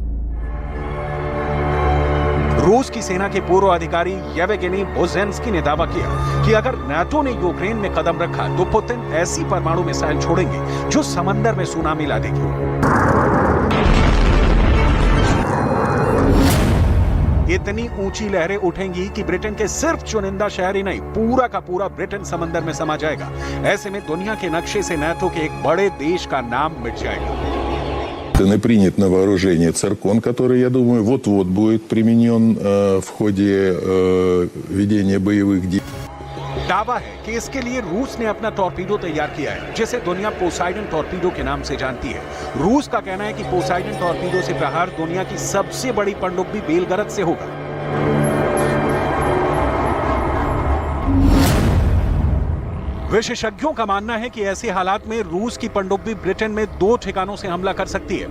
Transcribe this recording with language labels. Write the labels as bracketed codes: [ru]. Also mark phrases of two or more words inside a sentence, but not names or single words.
[hi] रूस की सेना के पूर्व अधिकारी येवगेनी बोजेंस्की ने दावा किया कि अगर नाटो ने यूक्रेन में कदम रखा तो पुतिन ऐसी परमाणु मिसाइल छोड़ेंगे जो समंदर में सुनामी ला देगी। इतनी ऊंची लहरें उठेंगी कि ब्रिटेन के सिर्फ चुनिंदा शहर ही नहीं, पूरा का पूरा ब्रिटेन समंदर में समा जाएगा। ऐसे में दुनिया के नक्शे से नाटो के एक बड़े देश का नाम मिट जाएगा। [ru] И принят на вооружение циркон, который, я думаю, вот-вот будет применен в ходе ведения боевых действий। [hi] दावा है कि इसके लिए रूस ने अपना टॉर्पीडो तैयार किया है, जिसे दुनिया पोसाइडन टॉर्पीडो के नाम से जानती है। रूस का कहना है कि पोसाइडन टॉर्पीडो से प्रहार दुनिया की सबसे बड़ी पनडुब्बी बेलगरद से होगा। विशेषज्ञों का मानना है कि ऐसे हालात में रूस की पनडुब्बी ब्रिटेन में 2 ठिकानों से हमला कर सकती है।